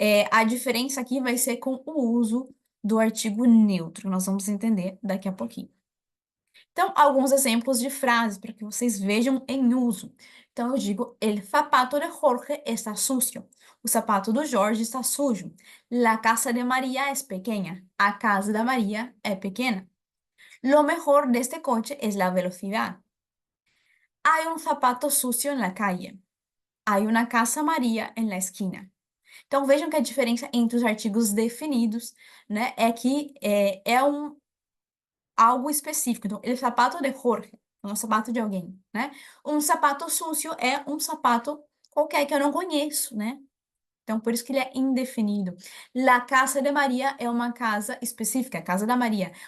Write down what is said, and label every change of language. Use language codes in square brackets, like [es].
[pt] A diferença aqui vai ser com o uso do artigo neutro, nós vamos entender daqui a pouquinho. Então, alguns exemplos de frases para que vocês vejam em uso. Então, eu digo: [es] El zapato de Jorge está sucio. [pt] O sapato do Jorge está sujo. [es] La casa de María es pequeña. [pt] A casa da Maria é pequena. [es] Lo mejor de este coche es la velocidad. Hay un zapato sucio en la calle. Hay una casa María en la esquina. [pt] Então, vejam que a diferença entre os artigos definidos, né, é que é um algo específico. Então, [es] el zapato de Jorge [pt] é um sapato de alguém, né? Um sapato sucio é um sapato qualquer que eu não conheço, né? Então, por isso que ele é indefinido. [es] La casa de Maria [pt] é uma casa específica, a casa da Maria.